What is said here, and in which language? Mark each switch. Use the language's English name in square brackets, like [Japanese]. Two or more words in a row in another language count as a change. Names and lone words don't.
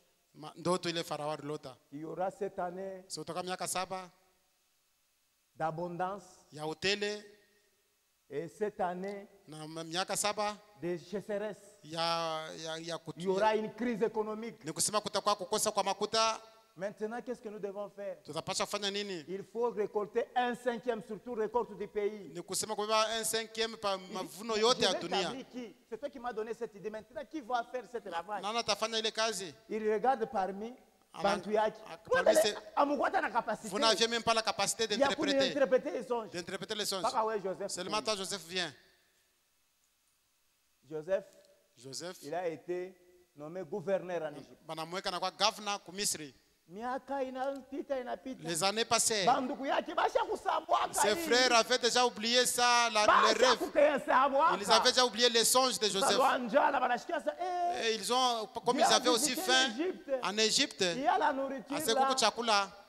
[French] Il y aura cette année d'abondance et cette année de sécheresse. Il y aura une crise économique. Maintenant, qu'est-ce que nous devons faire? [Swahili] Tutapasha kufanya nini? [French] Il faut récolter 1/5, surtout récolte du pays. [Swahili] Ni kusema kubeba 1/5 pa mavuno yote ya dunia. [French] C'est toi qui m'as donné cette idée. Maintenant, qui va faire cette travail? [Swahili] Nani atafanya ile kazi? [French] Il regarde parmi [Swahili] bantu yake. [French] Vous n'aviez même pas la capacité d'interpréter les songes. Seulement quand Joseph vient. Joseph, il a été nommé gouverneur en Égypte. [Swahili] Banamweka na kwa governor ku Misri. [French] Les années passées. Ses frères avaient déjà oublié ça, les rêves. Ils avaient déjà oublié les songes de Joseph. Et ils ont, comme ils avaient aussi faim en Égypte, assez beaucoup de chakula.